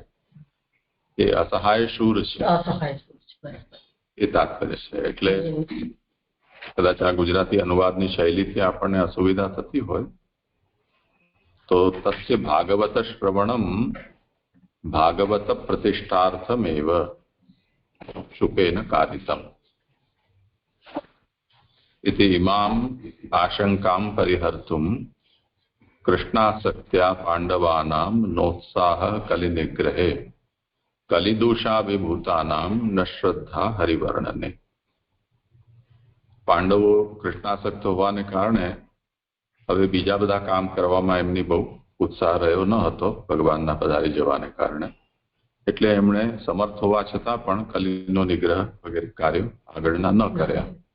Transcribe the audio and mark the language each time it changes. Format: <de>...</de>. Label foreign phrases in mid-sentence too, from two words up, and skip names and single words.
<gu>એ અસહાય શૂર છે, એ તાત્પર્ય છે. એટલે કદાચ આ ગુજરાતી અનુવાદની શૈલીથી આપણને અસુવિધા થતી હોય તો</gu> <sa>तस्य भागवत श्रवणम भागवत प्रतिष्ठार्थमेव शुकेन कारितम इति इमाम आशंकाम परिहर्तुम कृष्णासक्त्या पांडवानाम नोत्साह कलिनिग्रहे कलिदोषाभिभूतानाम न श्रद्धा हरिवर्णने.</sa> <gu>પાંડવો કૃષ્ણાસક્ત હોવાને કારણે હવે બીજા બધા કામ કરવામાં એમની બહુ ઉત્સાહ રહ્યો ન હતો ભગવાનના પધારી જવાને કારણે, એટલે એમણે સમર્થ હોવા છતાં પણ કલિનો નિગ્રહ વગેરે કાર્યો આગળના ન કર્યા.</gu>